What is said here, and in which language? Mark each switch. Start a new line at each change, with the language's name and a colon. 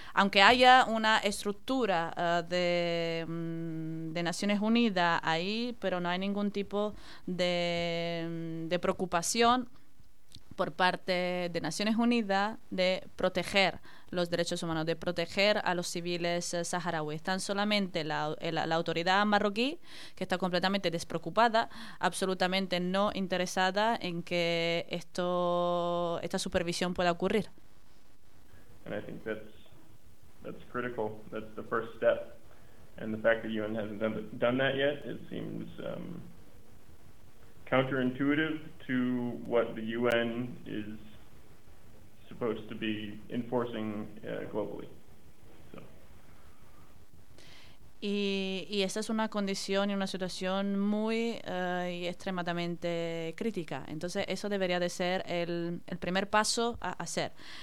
Spanish: Aunque haya una estructura de Naciones Unidas ahí, pero no hay ningún tipo de preocupación por parte de Naciones Unidas de proteger los derechos humanos, de proteger a los civiles saharauis. Están solamente la autoridad marroquí, que está completamente despreocupada, absolutamente no interesada en que esta supervisión pueda ocurrir.
English: And I think that's critical. That's the first step. And the fact that UN hasn't done that yet, it seems counterintuitive to what the UN is supposed to be enforcing globally.
Spanish: Y esa es una condición y una situación muy y extremadamente crítica. Entonces eso debería de ser el primer paso a hacer.